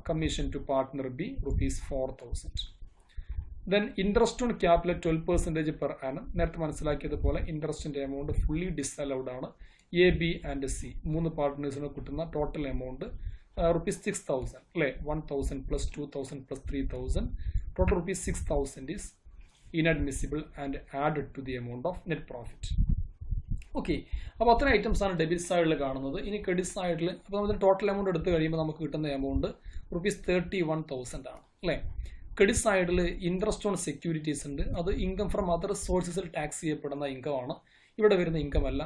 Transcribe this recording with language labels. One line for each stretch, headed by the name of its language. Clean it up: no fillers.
English: Commission to partner B rupees 4,000. Then interest on capital 12% per annum.
Malayalam: നേരത്തെ മനസ്സിലാക്കിയതുപോലെ ഇൻട്രസ്റ്റിന്റെ amount fully disallowed ആണ്. A B and C 3 പാർട്ട്നേഴ്സിന് കിട്ടുന്ന total amount rupees 6,000 അല്ലേ.
English: 1,000 plus 2,000 plus 3,000 total rupees 6,000 is inadmissible and added to the amount of net profit.
Malayalam: Okay, അപ്പോൾ അത്ര items ആണ് debit സൈഡിൽ കാണുന്നത്. ഇനി ക്രെഡിറ്റ് സൈഡിൽ അപ്പോൾ നമ്മൾ ടോട്ടൽ എമൗണ്ട് എടുത്തു കഴിയുമ്പോൾ നമുക്ക് കിട്ടുന്ന എമൗണ്ട് rupees 31,000 ആണ് അല്ലേ. ക്രെഡിറ്റ് സൈഡിൽ ഇൻട്രസ്റ്റ് ഓൺ സെക്യൂരിറ്റീസ് ഉണ്ട്. അത് ഇൻകം ഫ്രം അതർ സോഴ്സസിൽ ടാക്സ് ചെയ്യപ്പെടുന്ന ഇൻകം ആണ്, ഇവിടെ വരുന്ന ഇൻകം അല്ല.